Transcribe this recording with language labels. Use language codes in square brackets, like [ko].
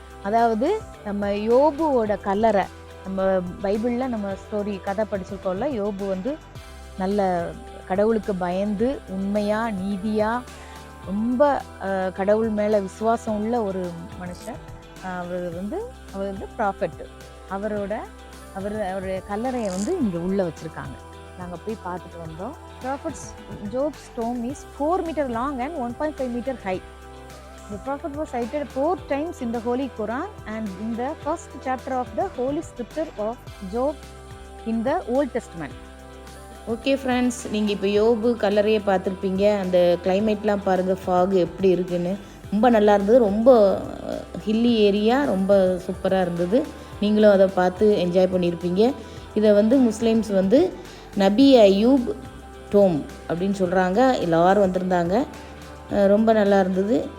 [ta] அதாவது நம்ம யோபுவோட கல்லறை, நம்ம பைபிளில் நம்ம ஸ்டோரி கதை படிச்சிருக்கோம்ல, யோபு வந்து நல்ல கடவுளுக்கு பயந்து உண்மையாக நீதியாக ரொம்ப கடவுள் மேலே விசுவாசம் உள்ள ஒரு மனுஷன். அவர் வந்து ப்ராஃபட். அவருடைய கல்லறையை வந்து இங்கே உள்ளே வச்சுருக்காங்க. நாங்கள் போய் பார்த்துட்டு வந்தோம். [en] Prophet's Job's tomb is 4 meter long and 1.5 meter high. The prophet was cited 4 times in the Holy Quran and in the first chapter of the Holy Scripture of Job in the Old Testament. [ta] Okay friends, நீங்கள் இப்போ யோபு கல்லறையை பார்த்துருப்பீங்க. அந்த கிளைமேட்லாம் பாருங்கள், fog எப்படி இருக்குன்னு. ரொம்ப நல்லா இருந்தது. ரொம்ப ஹில்லி ஏரியா, ரொம்ப சூப்பராக இருந்தது. நீங்களும் அதை பார்த்து என்ஜாய் பண்ணியிருப்பீங்க. இதை வந்து முஸ்லீம்ஸ் வந்து நபி அய்யூப் டோம் அப்படின்னு சொல்கிறாங்க. எல்லோரும் வந்திருந்தாங்க. ரொம்ப நல்லா இருந்தது.